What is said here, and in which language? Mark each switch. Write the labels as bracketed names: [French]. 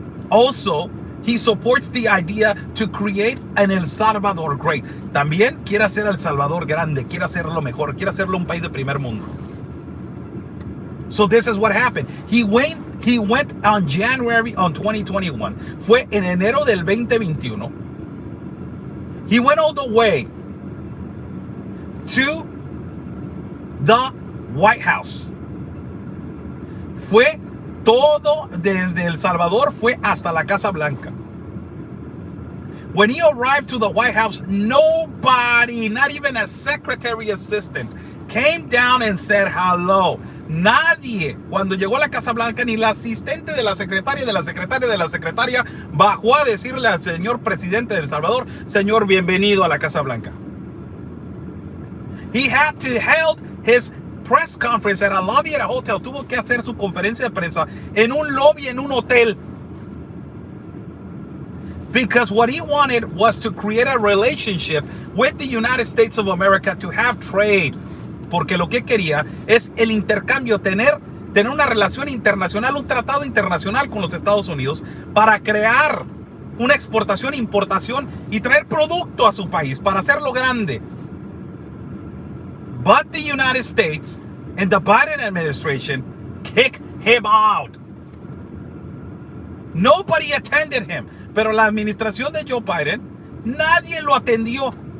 [English] Also, he supports the idea to create an El Salvador great. [Spanish] También quiere hacer El Salvador grande, quiere hacerlo mejor, quiere hacerlo un país de primer mundo. [English] So this is what happened. He went on January on 2021. [Spanish] Fue en enero del 2021. [English] He went all the way to the White House. [Spanish] Fue todo desde El Salvador, fue hasta la Casa Blanca. [English] When he arrived to the White House, nobody, not even a secretary assistant, came down and said hello. [Spanish] Nadie, cuando llegó a la Casa Blanca, ni la asistente de la secretaria bajó a decirle al señor presidente de El Salvador, señor, bienvenido a la Casa Blanca. [English] He had to hold his press conference at a lobby at a hotel. [Spanish] Tuvo que hacer su conferencia de prensa en un lobby en un hotel. [English] Because what he wanted was to create a relationship with the United States of America, to have trade. [Spanish] Porque lo que quería es el intercambio, tener una relación internacional, un tratado internacional con los Estados Unidos para crear una exportación, importación y traer producto a su país para hacerlo grande. [English] But the United States and the Biden administration kicked him out. Nobody attended him. [Spanish] Pero la administración de Joe Biden, nadie lo atendió.